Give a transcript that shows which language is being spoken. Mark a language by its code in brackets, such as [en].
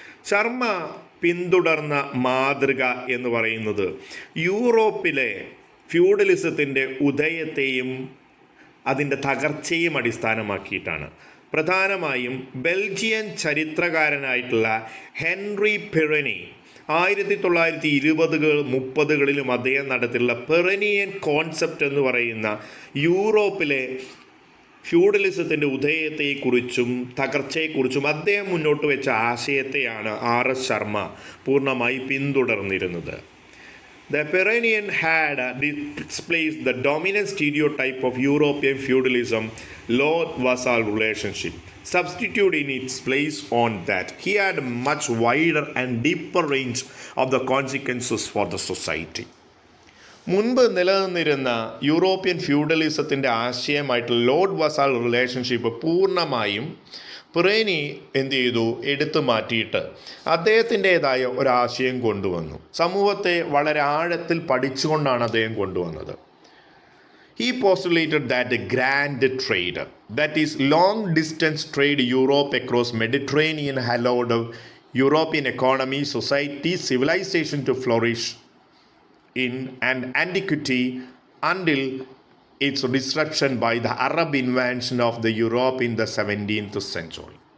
[ml] ശർമ്മ പിന്തുടർന്ന മാതൃക എന്ന് പറയുന്നത് യൂറോപ്പിലെ ഫ്യൂഡലിസത്തിൻ്റെ ഉദയത്തെയും അതിൻ്റെ തകർച്ചയും അടിസ്ഥാനമാക്കിയിട്ടാണ്. പ്രധാനമായും ബെൽജിയൻ ചരിത്രകാരനായിട്ടുള്ള ഹെൻറി പെറനി 1920-കൾ 30കളിലും അദ്ദേഹം നടത്തിയിട്ടുള്ള പെറനിയൻ കോൺസെപ്റ്റ് എന്ന് പറയുന്ന യൂറോപ്പിലെ ഫ്യൂഡലിസത്തിൻ്റെ ഉദയത്തെക്കുറിച്ചും തകർച്ചയെക്കുറിച്ചും അദ്ദേഹം മുന്നോട്ട് വെച്ച ആശയത്തെയാണ് ആർ എസ് ശർമ്മ പൂർണ്ണമായി പിന്തുടർന്നിരുന്നത്. [en] The Perenian had displaced the dominant stereotype of European feudalism, lord-vassal relationship, substituted in its place on that. He had a much wider and deeper range of the consequences for the society. [ml] മുൻപ് നിലനിന്നിരുന്ന European ഫ്യൂഡലിസത്തിൻ്റെ ആശയമായിട്ടുള്ള Lord വസാൽ relationship പൂർണ്ണമായും പെറേനി എന്ത് ചെയ്തു, എടുത്തു മാറ്റിയിട്ട് അദ്ദേഹത്തിൻ്റേതായ ഒരാശയം കൊണ്ടുവന്നു. സമൂഹത്തെ വളരെ ആഴത്തിൽ പഠിച്ചുകൊണ്ടാണ് അദ്ദേഹം കൊണ്ടുവന്നത്. [en] He postulated that the grand trade, that is long distance trade Europe across Mediterranean, allowed European economy, society, civilization to flourish in an antiquity until its disruption by the Arab invasion of the Europe in the 7th century.